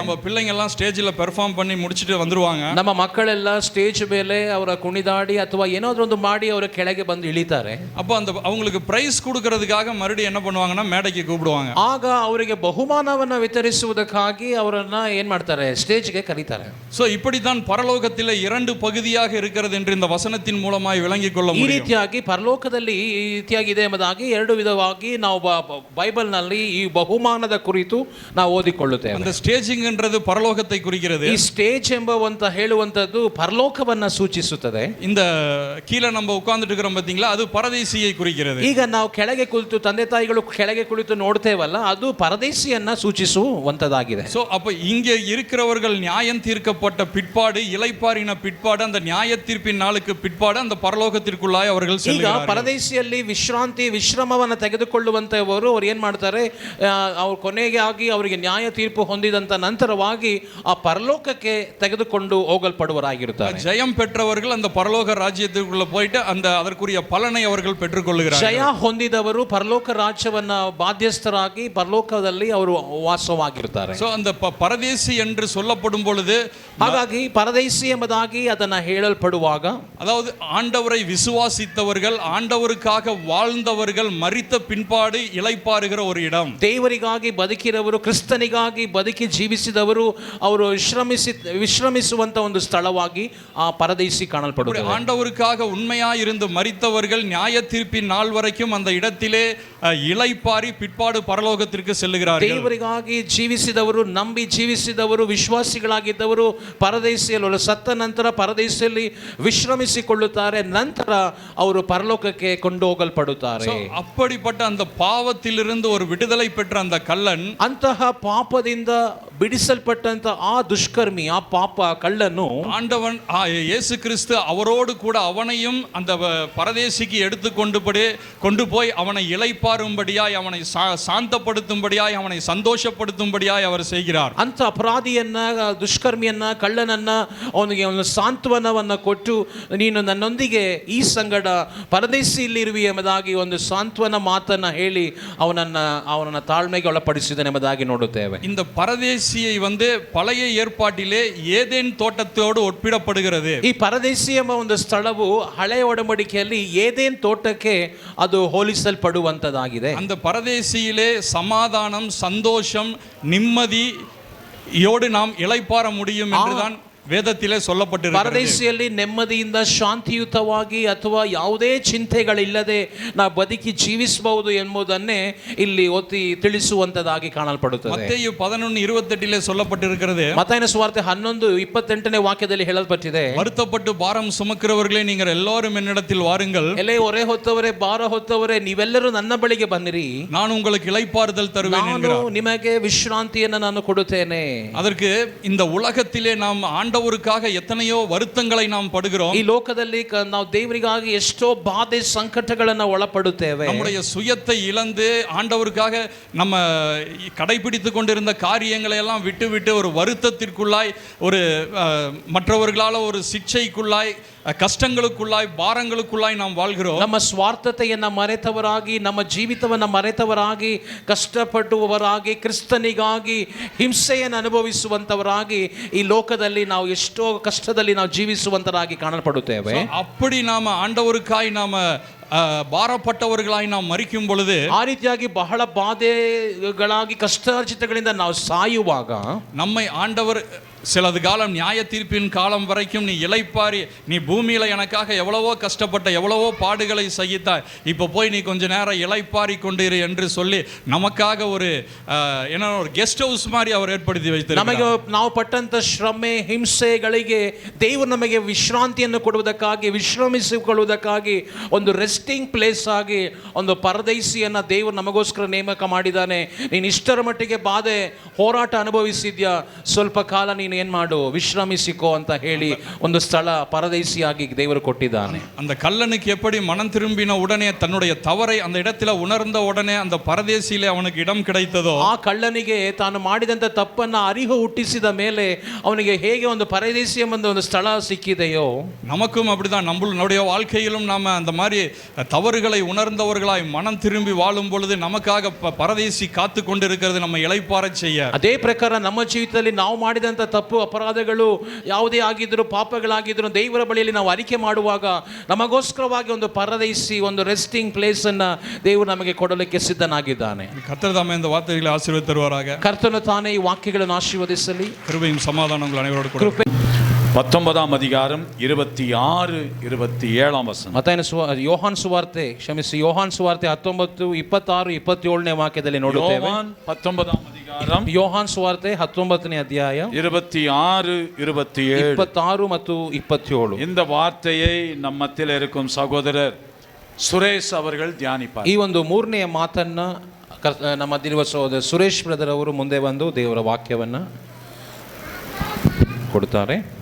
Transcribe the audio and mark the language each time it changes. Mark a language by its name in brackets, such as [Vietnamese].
[Kannada] ನಮ್ಮ [Tamil] பிள்ளைங்க எல்லாம் ஸ்டேஜ்ல பெர்ஃபார்ம் பண்ணி முடிச்சிட்டு வந்துருவாங்க. [Kannada] ನಮ್ಮ ಮಕ್ಕಳೆಲ್ಲ ಸ್ಟೇಜ್ ಮೇಲೆ ಅವರ ಕುಣಿದಾಡಿ ಅಥವಾ ಏನಾದ್ರೂ ಒಂದು ಮಾಡಿ ಅವರ ಕೆಳಗೆ ಬಂದು ಇಳಿತಾರೆ. [Tamil] அப்போ அந்த அவங்களுக்கு பிரைஸ் கொடுக்கிறதுக்காக மறுபடியும் என்ன பண்ணுவாங்கன்னா மேடைக்கு கூப்பிடுவாங்க. [Kannada] ಆಗ ಅವರಿಗೆ ಬಹುಮಾನವನ್ನ ವಿತರಿಸುವುದಕ್ಕಾಗಿ ಅವರನ್ನ ಏನ್ ಮಾಡ್ತಾರೆ, ಸ್ಟೇಜ್ಗೆ ಕರೀತಾರೆ. [Tamil] சோ இப்படித்தான் பரலோகத்திலே 2 பகுதியாக இருக்கிறது என்று இந்த வசனத்தின் மூலமாய் விளங்கிக் கொள்ள முடியும். [Kannada] ಈ ರೀತಿಯಾಗಿ ಪರಲೋಕದಲ್ಲಿ ಈ ರೀತಿಯಾಗಿದೆ ಎಂಬುದಾಗಿ 2 ವಿಧವಾಗಿ ನಾವು ಬೈಬಲ್ ನಲ್ಲಿ ಈ ಬಹುಮಾನದ ಕುರಿತು ನಾವು ಓದಿಕೊಳ್ಳುತ್ತೇವೆ. [Tamil] அந்த ஸ்டேஜிங் என்றது பரலோகத்தை குறிக்கிறது. [Kannada] ಈ ಸ್ಟೇಜ್ ಎಂಬುವಂತ ಹೇಳುವಂತದ್ದು ಪರಲೋಕವನ್ನ ಸೂಚಿಸುತ್ತದೆ. [Tamil] இந்த கீழே நம்ம உட்கார்ந்துட்டு இருக்கிறோம் பாத்தீங்களா, அது பரதேசியை குறிக்கிறது. [Kannada] ಈಗ ನಾವು ಕೆಳಗೆ ಕುಳಿತು ತಂದೆ ತಾಯಿಗಳು ಕೆಳಗೆ ಕುಳಿತು ನೋಡ್ತೇವಲ್ಲ, ಅದು ಪರದೇಶಿಯನ್ನ ಸೂಚಿಸುವಂತದಾಗಿದೆ. [Tamil] சோ அப்ப இங்க இருக்கிறவர்கள் நியாயம் தீர்க்கப்பட்ட பிற்பாடு, இளைப்பாறின பிற்பாடு, அந்த நியாய தீர்ப்பின் நாளுக்கு பிற்பாடு அந்த பரலோகத்திற்குள்ளாய் அவர்கள் செல்கிறார்கள். [Kannada] ಈಗ ಪರದೇಶಿಯಲ್ಲಿ ವಿಶ್ರಮವನ್ನು ತೆಗೆದುಕೊಳ್ಳುವಂತವರು ಅವ್ರು ಏನ್ ಮಾಡ್ತಾರೆ, ಅವ್ರ ಕೊನೆಗೆ ಆಗಿ ಅವರಿಗೆ ನ್ಯಾಯ ತೀರ್ಪು ಹೊಂದಿದಂತ ನಂತರವಾಗಿ ಆ ಪರಲೋಕಕ್ಕೆ ತೆಗೆದುಕೊಂಡು ಹೋಗಲ್ಪಡುವರಾಗಿರುತ್ತಾರೆ. [Tamil] ஜெயம் பெற்றவர்கள் அந்த பரலோக ராஜ்யத்திற்குள்ள போயிட்டு அந்த அதற்குரிய பலனை அவர்கள் பெற்றுக்கொள்கிறார்கள். [Kannada] ಜಯ ಹೊಂದಿದವರು ಪರಲೋಕ ರಾಜ್ಯವನ್ನ ಬಾಧ್ಯಸ್ಥರಾಗಿ ಪರಲೋಕದಲ್ಲಿ ಅವರು ವಾಸವಾಗಿರ್ತಾರೆ. [Tamil] சோ அந்த பரதேசி என்று சொல்லப்படும் பொழுது, [Kannada] ಹಾಗಾಗಿ ಪರದೇಶಿ ಎಂಬುದಾಗಿ ಅದನ್ನ ಹೇಳಲ್ಪಡುವಾಗ, [Tamil] அதாவது ஆண்டவரை விசுவாசித்தவர்கள், ஆண்டவருக்காக வாழ்ந்தவர்கள் மரித்த பின்பாடு இளைப்பாறுகிற ஒரு இடம். [Kannada] ದೇವರಿಗಾಗಿ ಬದುಕಿದವರು, ಕ್ರಿಸ್ತನಿಗಾಗಿ ಬದುಕಿ ಜೀವಿಸಿದವರು ಅವರು ವಿಶ್ರಮಿಸುವಂತ ಒಂದು ಸ್ಥಳವಾಗಿ ಆ ಪರದೇಶಿ ಕಾಣಲ್ಪಡುತ್ತದೆ. [Tamil] ஆண்டவருக்காக உண்மையாய் இருந்து மரித்தவர்கள் நியாய தீர்ப்பின் நாள் வரைக்கும் அந்த இடத்திலே இளைப்பாரி பிற்பாடு பரலோகத்திற்கு செல்லுகிறார்கள். [Kannada] ದೇವರಿಗಾಗಿ ಜೀವಿಸಿದವರು, ನಂಬಿ ಜೀವಿಸಿದವರು, ವಿಶ್ವಾಸಿಗಳಾಗಿದ್ದವರು ಪರದೇಶಿಯಲ್ಲಿ ಸತ್ತ ನಂತರ ಪರದೇಶಿಯಲ್ಲಿ ವಿಶ್ರಮಿಸಿಕೊಳ್ಳುತ್ತಾರೆ. ನಂತರ ಅವರು ಪರಲೋಕಕ್ಕೆ ಕೊಂಡು ಹೋಗಲ್ಪಡುತ್ತಾರೆ. [Tamil] அப்படிப்பட்ட அந்த பாவத்திலிருந்து ஒரு விடுதலை பெற்ற அந்த கள்ளன், [Kannada] ಅಂತಹ ಪಾಪದಿಂದ ಬಿಡಿಸಲ್ಪಟ್ಟಂತ ಆ ದುಷ್ಕರ್ಮಿ, ಆ ಪಾಪ ಕಳ್ಳನು, [Tamil] ஆண்டவன் இயேசு கிறிஸ்து அவரோடு கூட அவனையும் அந்த பரதேசிக்கு கொண்டு போய் அவனை இளைப்பாறும்படியாய், அவனை சாந்தப்படுத்தும்படியாய், அவனை சந்தோஷப்படுத்தும்படியாய் அவர் செய்கிறார். [Kannada] ಅಂತ ಅಪರಾಧಿಯನ್ನ, ದುಷ್ಕರ್ಮಿಯನ್ನ, ಕಳ್ಳನನ್ನ ಅವನಿಗೆ ಒಂದು ಸಾಂತ್ವನವನ್ನ ಕೊಟ್ಟು, ನೀನು ನನ್ನೊಂದಿಗೆ ಈ ಸಂಗಡ ಪರದೇಶಿಯಲ್ಲಿರುವಿ ಎಂಬುದಾಗಿ ಒಂದು ಸಾಂತ್ವನ ಮಾತನ್ನ ಹೇಳಿ ಅವನನ್ನ ತಾಳ್ಮೆಗೆ ಒಳಪಡಿಸಿದನು ಎಂಬುದಾಗಿ ನೋಡುತ್ತೇವೆ. [Tamil] இந்த பரதேசியை வந்து பழைய ஏற்பாட்டிலே ஏதேன் தோட்டத்தோடு ஒப்பிடப்படுகிறது. [Kannada] ಈ ಪರದೇಶಿ ಎಂಬ ಒಂದು ಸ್ಥಳವು ಹಳೆಯ ಒಡಂಬಡಿಕೆಯಲ್ಲಿ ಏದೇನ್ ತೋಟಕ್ಕೆ ಅದು ಹೋಲಿಸಲ್ಪಡುವಂತದಾಗಿದೆ. [Tamil] அந்த பரதேசியிலே சமாதானம், சந்தோஷம், நிம்மதி யோடு நாம் இளைப்பாற முடியும் என்றுதான் வேதத்திலே சொல்லப்பட்டிருக்கிறது. [Kannada] ಪರದೇಶಿಯಲ್ಲಿ ನೆಮ್ಮದಿಯಿಂದ ಶಾಂತಿಯುತವಾಗಿ ಅಥವಾ ಯಾವುದೇ ಚಿಂತೆಗಳಿಲ್ಲದೆ ನಾವು ಬದುಕಿ ಜೀವಿಸಬಹುದು ಎಂಬುದನ್ನೇ ಇಲ್ಲಿ ಒತ್ತಿ ತಿಳಿಸುವಂತದಾಗಿ ಕಾಣಲ್ಪಡುತ್ತದೆ. [Tamil] ಮತ್ತೇಯು 11:28 சொல்லப்பட்டிருக்கிறது. [Kannada] ಮತ್ತಾಯನ ಸುವಾರ್ತೆ 11:28 ವಾಕ್ಯದಲ್ಲಿ ಹೇಳಲ್ಪಟ್ಟಿದೆ, [Tamil] வருத்தப்பட்டு பாரம் சுமக்கிறவர்களே நீங்கள் எல்லாரும் என்னிடத்தில் வாருங்கள், [Kannada] ಎಲೆ ಹೊರೆ ಹೊತ್ತವರೇ ಭಾರ ಹೊತ್ತವರೇ ನೀವೆಲ್ಲರೂ ನನ್ನ ಬಳಿಗೆ ಬನ್ನಿರಿ, ನಾನು [Tamil] உங்களுக்கு இளைப்பாறுதல் தருவேன் [Kannada] ನಾನು [Tamil] என்கிறார். [Kannada] ನಿಮಗೆ ವಿಶ್ರಾಂತಿಯನ್ನು ನಾನು ಕೊಡುತ್ತೇನೆ. [Tamil] அதற்கு இந்த உலகத்திலே நாம் ஆண்டவருக்காக எத்தனையோ வருத்தங்களை நாம் படுகிறோம். [Kannada] ಈ ಲೋಕದಲ್ಲಿ ನಾವು ದೇವರಿಗಾಗಿ ಎಷ್ಟೋ ಬಾಧೆ ಸಂಕಟಗಳನ್ನು ಒಳಪಡುತ್ತೇವೆ. [Tamil] நம்முடைய சுயத்தை இழந்து ஆண்டவருக்காக நம்ம கடைபிடித்து கொண்டிருந்த காரியங்களை எல்லாம் விட்டு விட்டு ஒரு வருத்தத்திற்குள்ளாய், ஒரு மற்றவர்களால் ஒரு சிக்ஷைக்குள்ளாய், ಕಷ್ಟங்களுக்குள்ளாய், ಭಾರங்களுக்குள்ளாய் நாம் வாழ்கிறோம். [Kannada] ನಮ್ಮ ಸ್ವಾರ್ಥತೆಯನ್ನು ಮರೆತವರಾಗಿ, ನಮ್ಮ ಜೀವಿತವನ್ನು ಮರೆತವರಾಗಿ, ಕಷ್ಟಪಡುವವರಾಗಿ, ಕ್ರಿಸ್ತನಿಗಾಗಿ ಹಿಂಸೆಯನ್ನು ಅನುಭವಿಸುವಂತವರಾಗಿ ಈ ಲೋಕದಲ್ಲಿ ನಾವು ಎಷ್ಟೋ ಕಷ್ಟದಲ್ಲಿ ನಾವು ಜೀವಿಸುವಂತರಾಗಿ ಕಾಣಲ್ಪಡುತ್ತೇವೆ. [Tamil] அப்படி நாம ஆண்டவருக்காய் நாம ಭಾರಪಟ್ಟವர்களಾಗಿ [Kannada] ನಾವು [Tamil] ಮರಿக்கும் பொழுது, [Kannada] ಆ ರೀತಿಯಾಗಿ ಬಹಳ ಬಾಧೆಗಳಾಗಿ ಕಷ್ಟಾರ್ಜಿತಗಳಿಂದ ನಾವು ಸಾಯುವಾಗ [Tamil] நம்மை ஆண்டவர் சிலது காலம் நியாய தீர்ப்பின் காலம் வரைக்கும் நீ இளைப்பாரி, நீ பூமியில எனக்காக எவ்வளவோ கஷ்டப்பட்ட, எவ்வளவோ பாடுகளை சகித்தாய், இப்போ போய் நீ கொஞ்ச நேரம் இளைப்பாரி கொண்டிரு என்று சொல்லி நமக்காக ஒரு என்ன ஒரு ಗೆಸ್ಟ್ ಹೌಸ್ மாதிரி அவர் [Kannada] ಏರ್ಪಡಿಸಿ [Tamil] வைத்திருக்கிறார். [Kannada] ನಮಗೆ ನಾವು ಪಟ್ಟಂತ ಶ್ರಮೆ ಹಿಂಸೆಗಳಿಗೆ ದೇವರು ನಮಗೆ ವಿಶ್ರಾಂತಿಯನ್ನು ಕೊಡುವುದಕ್ಕಾಗಿ, ವಿಶ್ರಮಿಸಿಕೊಳ್ಳುವುದಕ್ಕಾಗಿ ಒಂದು ರೆಸ್ಟಿಂಗ್ ಪ್ಲೇಸ್ ಆಗಿ ಒಂದು ಪರದೈಸಿಯನ್ನು ದೇವರು ನಮಗೋಸ್ಕರ ನೇಮಕ ಮಾಡಿದ್ದಾನೆ. ನೀನು ಇಷ್ಟರ ಮಟ್ಟಿಗೆ ಬಾಧೆ ಹೋರಾಟ ಅನುಭವಿಸಿದ್ಯಾ, ಸ್ವಲ್ಪ ಕಾಲ ನೀನು ಏನ್ ಮಾಡು, ವಿಶ್ರಮಿಸಿಕೋ ಅಂತ ಹೇಳಿ ಒಂದು ಸ್ಥಳ ಪರದೇಶಿಯಾಗಿ ದೇವರು ಕೊಟ್ಟಿದ್ದಾನೆ. [Tamil] அந்த கல்லனுக்கு எப்படி மனம் திரும்பின உடனே தன்னுடைய தவறை அந்த இடத்துல உணர்ந்த உடனே அந்த பரதேசியிலே அவனுக்கு இடம் கிடைத்ததோ, [Kannada] ಆ ಕಳ್ಳನಿಗೆ ತಾನು ಮಾಡಿದಂತ ತಪ್ಪನ್ನ ಅರಿವು ಹುಟ್ಟಿಸಿದ ಮೇಲೆ ಅವನಿಗೆ ಹೇಗೆ ಒಂದು ಪರದೇಶಿ ಎಂಬ ಒಂದು ಸ್ಥಳ ಸಿಕ್ಕಿದೆಯೋ, [Tamil] நமக்கும் அப்படிதான். நம்மளுடைய வாழ்க்கையிலும் நாம அந்த மாதிரி தவறுகளை உணர்ந்தவர்களாய் மனம் திரும்பி வாழும் பொழுது நமக்காக பரதேசி காத்து கொண்டிருக்கிறது, நம்ம இளைப்பாறச் செய்ய. [Kannada] ಅದೇ ಪ್ರಕಾರ ನಮ್ಮ ಜೀವಿತದಲ್ಲಿ ನಾವು ಮಾಡಿದಂತ ತಪ್ಪು ಅಪರಾಧಗಳು ಯಾವುದೇ ಆಗಿದ್ರು, ಪಾಪಗಳಾಗಿದ್ರು, ದೇವರ ಬಳಿಯಲ್ಲಿ ನಾವು ಅರಿಕೆ ಮಾಡುವಾಗ ನಮಗೋಸ್ಕರವಾಗಿ ಒಂದು ಪರದೇಶಿ, ಒಂದು ರೆಸ್ಟಿಂಗ್ ಪ್ಲೇಸ್ ಅನ್ನ ದೇವರು ನಮಗೆ ಕೊಡಲಿಕ್ಕೆ ಸಿದ್ಧನಾಗಿದ್ದಾನೆ. [Tamil] கர்த்தர் தாமே இந்த வார்த்தைகளை ஆசீர்வதித்து தருவாராக. [Kannada] ಕರ್ತನು ತಾನೇ ಈ ವಾಕ್ಯಗಳನ್ನು ಆಶೀರ್ವದಿಸಲಿ. [Tamil] கிருபையும் சமாதானம் உங்கள் அனைவரோடு கூட. 19 அதிகாரம் 26, 27 வசனம். [Kannada] ಮತ್ತಾಯನ ಯೋಹಾನ್ ಸುವಾರ್ತೆ, ಕ್ಷಮಿಸಿ, ಯೋಹಾನ್ ಸುವಾರ್ತೆ 19, 26, 27 ವಾಕ್ಯದಲ್ಲಿ ನೋಡುತ್ತೇವೆ. [Tamil] 19 அதிகாரம் [Kannada] ಯೋಹಾನ್ ಸುವಾರ್ತೆ 19ನೇ ಅಧ್ಯಾಯ [Tamil] 26, 27, [Kannada] 26 ಮತ್ತು 27. [Tamil] இந்த வார்த்தையை நம்ம மத்தியில் இருக்கும் சகோதரர் ಸುರೇಶ್ அவர்கள் தியானிப்பார். [Kannada] ಈ ಒಂದು ಮೂರನೆಯ ಮಾತನ್ನ ನಮ್ಮ ಮಧ್ಯೆ ಸಹೋದರ ಸುರೇಶ್ ಬ್ರದರ್ ಅವರು ಮುಂದೆ ಬಂದು ದೇವರ ವಾಕ್ಯವನ್ನ ಕೊಡ್ತಾರೆ.